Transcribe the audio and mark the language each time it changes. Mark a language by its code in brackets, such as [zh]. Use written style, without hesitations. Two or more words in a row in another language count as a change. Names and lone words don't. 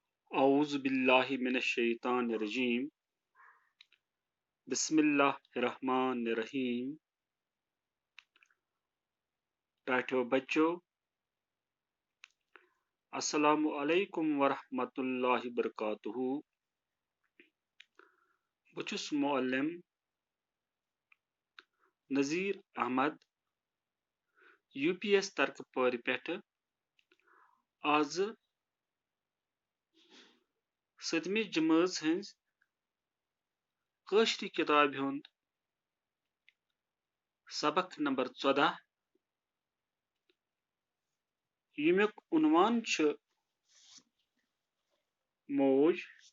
[ar] أعوذ بالله من الشيطان الرجيم بسم الله الرحمن الرحيم. [ks] टाठियो बच्चों, [ar] السلام عليكم ورحمة الله وبركاته. [ks] बह छुस मुअल्लिम नज़ीर अहमद UPS तरकपौर पेठ। आज सतमी जमात हंज काशरी किताब हुंद सबक नंबर 14 यमुक उन्वान छ मौज।